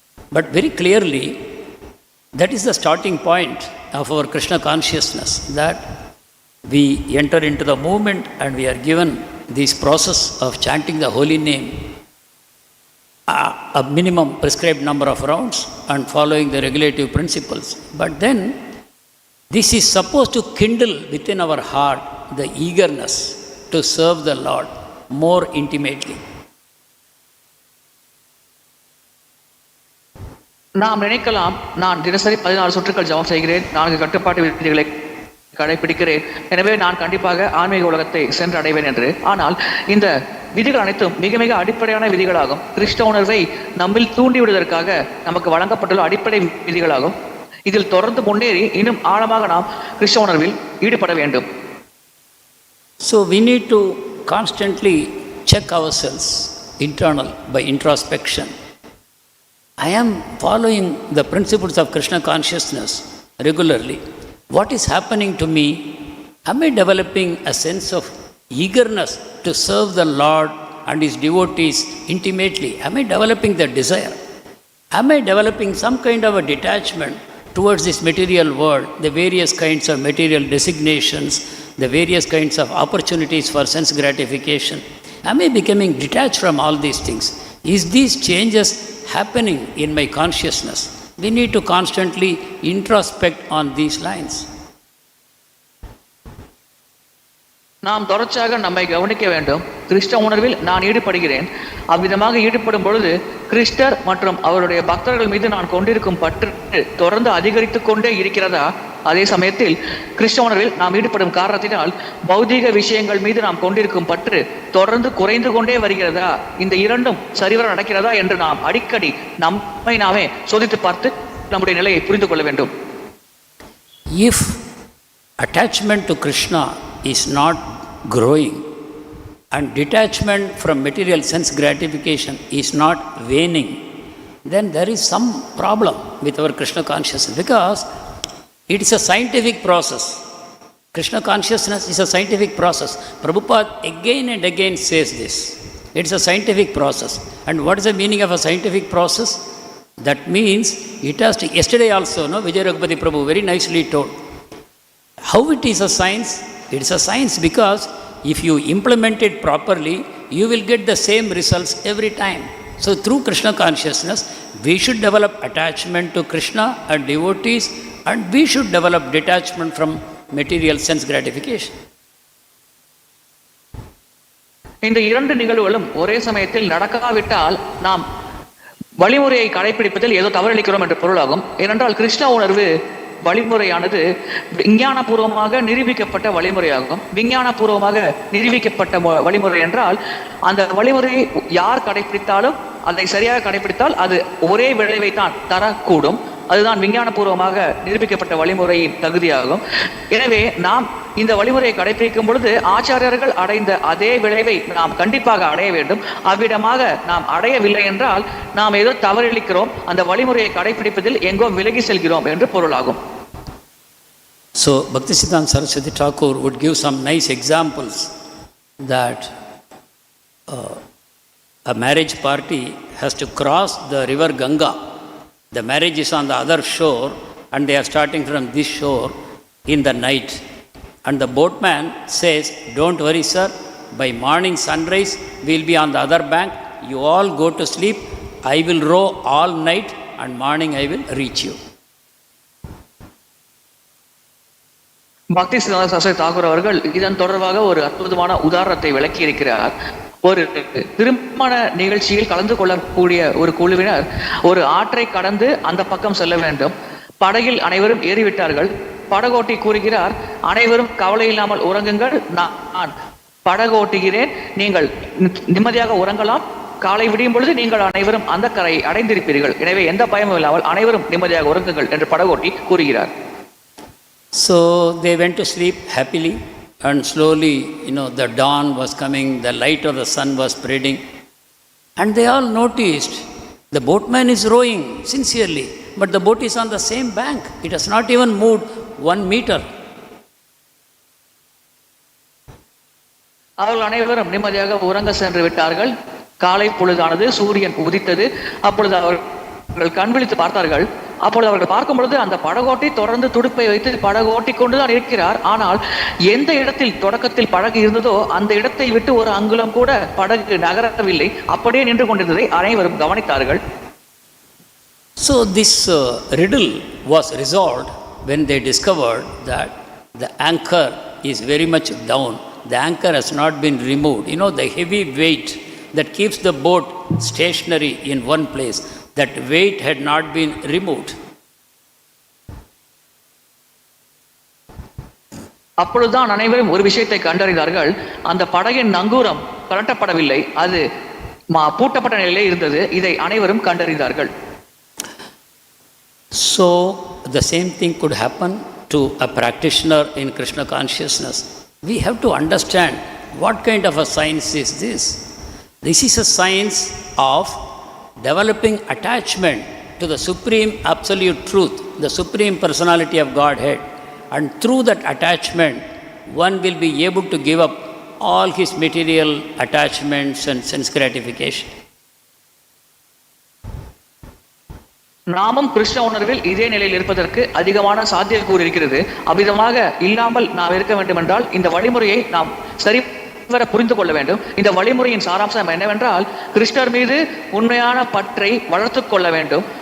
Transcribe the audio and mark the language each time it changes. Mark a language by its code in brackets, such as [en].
[en] But very clearly, that is the starting point of our Krishna consciousness, that we enter into the movement and we are given this process of chanting the holy name, a minimum prescribed number of rounds and following the regulative principles. But then, this is supposed to kindle within our heart the eagerness to serve the Lord more intimately. [ta] நாம் நினைக்கலாம், நான் தினசரி 14 சுற்றுக்கள் ஜபம் செய்கிறேன், 4 கட்டுப்பாட்டு விதிகளை கடைபிடிக்கிறேன், எனவே நான் கண்டிப்பாக ஆன்மீக உலகத்தை சென்று அடைவேன் என்று. ஆனால் இந்த விதிகள் அனைத்தும் மிக மிக அடிப்படையான விதிகளாகும். கிருஷ்ண உணர்வை நம்மில் தூண்டிவிடுவதற்காக நமக்கு வழங்கப்பட்டுள்ள அடிப்படை விதிகளாகும். இதில் தொடர்ந்து முன்னேறி இன்னும் ஆழமாக நாம் கிருஷ்ண உணர்வில் ஈடுபட வேண்டும். [en] So we need to constantly check ourselves internal by introspection. I am following the principles of Krishna consciousness regularly. What is happening to me? Am I developing a sense of eagerness to serve the Lord and His devotees intimately? Am I developing the desire? Am I developing some kind of a detachment towards this material world, the various kinds of material designations, the various kinds of opportunities for sense gratification? Am I becoming detached from all these things? Is these changes happening in my consciousness? We need to constantly introspect on these lines. [ta] நாம் தொடர்ச்சியாக நம்மை கவனிக்க வேண்டும். கிருஷ்ண உணர்வில் நான் ஈடுபடுகிறேன். அவ்விதமாக ஈடுபடும் பொழுது கிருஷ்ணர் மற்றும் அவருடைய பக்தர்கள் மீது நான் கொண்டிருக்கும் பற்று தொடர்ந்து அதிகரித்து கொண்டே இருக்கிறதா? அதே சமயத்தில் கிருஷ்ண உணர்வில் நாம் ஈடுபடும் காரணத்தினால் பௌதீக விஷயங்கள் மீது நாம் கொண்டிருக்கும் பற்று தொடர்ந்து குறைந்து கொண்டே வருகிறதா? இந்த இரண்டும் சரிவர நடக்கிறதா என்று நாம் அடிக்கடி நம்மை நாமே சோதித்து பார்த்து நம்முடைய நிலையை புரிந்து கொள்ள வேண்டும். [en] If attachment to Krishna is not growing and detachment from material sense gratification is not waning, then there is some problem with our Krishna consciousness, because it is a scientific process. Krishna consciousness is a scientific process. Prabhupada again and again says this. It is a scientific process. And what is the meaning of a scientific process? That means it has to, yesterday also, no, Vijay Raghupati Prabhu very nicely told. How it is a science? It is a science because if you implement it properly, you will get the same results every time. So through Krishna consciousness, we should develop attachment to Krishna and devotees, and we should develop detachment from material sense gratification. [ta] இந்த இரண்டு நிகழ்வுகளும் ஒரே சமயத்தில் நடக்காவிட்டால் நாம் வழிமுறையை கடைபிடிப்பதில் ஏதோ தவறளிக்கிறோம் என்ற பொருளாகும். ஏனென்றால் கிருஷ்ண உணர்வு வழிமுறையானது விஞ்ஞானபூர்வமாக நிரூபிக்கப்பட்ட வழிமுறையாகும். விஞ்ஞானபூர்வமாக நிரூபிக்கப்பட்ட வழிமுறை என்றால் அந்த வழிமுறையை யார் கடைபிடித்தாலும் அதை சரியாக கடைபிடித்தால் அது ஒரே விளைவை தான் தரக்கூடும். அதுதான் விஞ்ஞானபூர்வமாக நிரூபிக்கப்பட்ட வழிமுறையின் தகுதியாகும். எனவே நாம் இந்த வழிமுறையை கடைபிடிக்கும் பொழுது ஆச்சாரியர்கள் அடைந்த அதே விளைவை நாம் கண்டிப்பாக அடைய வேண்டும். அவ்விடமாக நாம் அடையவில்லை என்றால் நாம் ஏதோ தவறிழைக்கிறோம், அந்த வழிமுறையை கடைபிடிப்பதில் எங்கோ விலகி செல்கிறோம் என்று பொருளாகும். [en] So Bhaktisiddhanta Saraswati Thakur would give some nice examples that a marriage party has to cross the river Ganga. The marriage is on the other shore and they are starting from this shore in the night. And the boatman says, "Don't worry sir, by morning sunrise we will be on the other bank. You all go to sleep. I will row all night and morning I will reach you." [ta] பக்தி சித்தாந்த சரஸ்வதி தாக்கூர் அவர்கள் இதன் தொடர்பாக ஒரு அற்புதமான உதாரணத்தை விளக்கி இருக்கிறார். ஒரு திருமண நிகழ்ச்சியில் கலந்து கொள்ளக்கூடிய ஒரு குழுவினர் ஒரு ஆற்றை கடந்து அந்த பக்கம் செல்ல வேண்டும். படகில் அனைவரும் ஏறிவிட்டார்கள். படகோட்டி கூறுகிறார், அனைவரும் கவலை இல்லாமல் உறங்குங்கள், நான் படகோட்டுகிறேன், நீங்கள் நிம்மதியாக உறங்கலாம், காலை விடியும் பொழுது நீங்கள் அனைவரும் அந்த கரையை அடைந்திருப்பீர்கள், எனவே எந்த பயமும் இல்லாமல் அனைவரும் நிம்மதியாக உறங்குங்கள் என்று படகோட்டி கூறுகிறார். [en] So they went to sleep happily, and slowly, the dawn was coming, the light of the sun was spreading, and they all noticed the boatman is rowing sincerely, but the boat is on the same bank. It has not even moved 1 meter. [ta] அவர்கள் அனைவரும் நிம்மதியாக உறங்க சென்று விட்டார்கள். காலை பொழுதானது, சூரியன் உதித்தது. அப்பொழுது அவர்கள் கண் விழித்து பார்த்தார்கள். அப்பொழுது அவர்கள் பார்க்கும் பொழுது அந்த படகோட்டி தொடர்ந்து துடுப்பை வைத்து படகோட்டி கொண்டுதான் இருக்கிறார். ஆனால் எந்த இடத்தில் தொடக்கத்தில் படகு இருந்ததோ அந்த இடத்தை விட்டு ஒரு அங்குலம் கூட படகு நகரவில்லை, அப்படியே நின்று கொண்டிருந்ததை அனைவரும் கவனித்தார்கள். [en] So this riddle was resolved when they discovered that the anchor is very much down. The anchor has not been removed. The heavy weight that keeps the boat stationary in one place, that weight had not been removed. [ta] அப்பொழுதுதான் அனைவரும் ஒரு விஷயத்தை கண்டறிந்தார்கள். அந்த படகின் நங்கூரம் கலட்டப்படவில்லை, அது பூட்டப்பட்ட நிலையிலே இருந்தது. இதை அனைவரும் கண்டறிந்தார்கள். [en] So the same thing could happen to a practitioner in Krishna consciousness. We have to understand what kind of a science is this. This is a science of developing attachment to the supreme absolute truth, the supreme personality of Godhead. And through that attachment, one will be able to give up all his material attachments and sense gratification. [ta] நாமும் கிருஷ்ண உணர்வில் இதே நிலையில் இருப்பதற்கு அதிகமான சாத்தியக்கூறு இருக்கிறது. அவ்விதமாக இல்லாமல் நாம் இருக்க வேண்டும் என்றால் இந்த வழிமுறையை நாம் சரிவர புரிந்து கொள்ள வேண்டும். இந்த வழிமுறையின் சாராம்சம் என்னவென்றால், கிருஷ்ணர் மீது உண்மையான பற்றை வளர்த்துக் கொள்ள வேண்டும்.